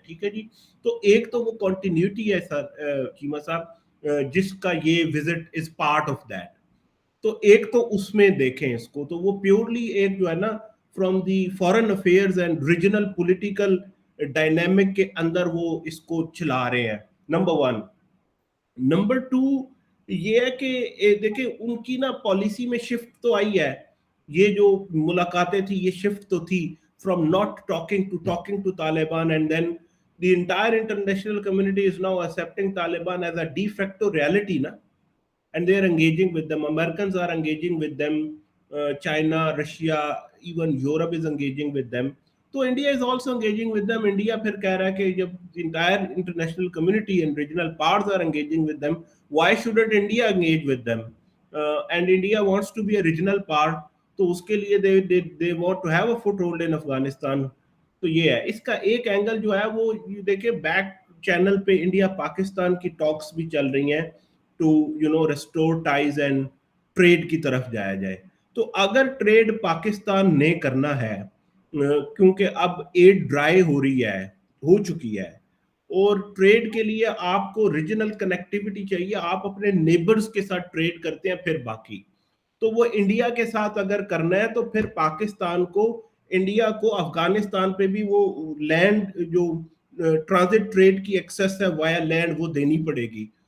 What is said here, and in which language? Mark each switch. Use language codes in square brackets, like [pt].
[ur] ٹھیک ہے جی, تو ایک تو وہ کنٹینیوٹی ہے سر چیمہ صاحب جس کا یہ visit [en] Is part of that. [ur] تو ایک تو اس میں دیکھیں اس کو تو وہ پیورلی ایک جو ہے نا [en] from the foreign affairs and regional political dynamic [ur] کے اندر وہ اس کو چلا رہے ہیں, نمبر 1. نمبر 2, یہ ہے کہ دیکھیں ان کی نا پالیسی میں شفٹ تو آئی ہے, یہ جو ملاقاتیں تھی یہ شفٹ تو تھی [en] from not talking to Taliban, and then the entire international community is now accepting Taliban as a de facto reality na, and they are engaging with them. Americans are engaging with them, China, Russia, even Europe is engaging with them. So India is also engaging with them. India [ur] پھر کہہ رہا ہے کہ جب [en] the entire international community and regional powers are engaging with them, why shouldn't India engage with them? And India wants to be a regional power, [ur] تو اس کے لیے [en] they want to have a foothold in Afghanistan. [ur] تو یہ ہے اس کا ایک angle جو ہے وہ دیکھیں بیک چینل پہ انڈیا پاکستان کی ٹاکس بھی چل رہی ہیں [en] to restore ties and trade [ur] کی طرف جایا جائے. تو اگر ٹریڈ پاکستان نے کرنا ہے, کیونکہ اب ایڈ ڈرائی ہو چکی ہے, اور ٹریڈ کے لیے آپ کو ریجنل کنیکٹیوٹی چاہیے, آپ اپنے نیبرز کے ساتھ ٹریڈ کرتے ہیں پھر باقی, تو وہ انڈیا کے ساتھ اگر کرنا ہے تو پھر پاکستان کو انڈیا کو افغانستان پہ بھی وہ لینڈ جو ٹرانزٹ ٹریڈ کی ایکسیس ہے وایا لینڈ وہ دینی پڑے گی.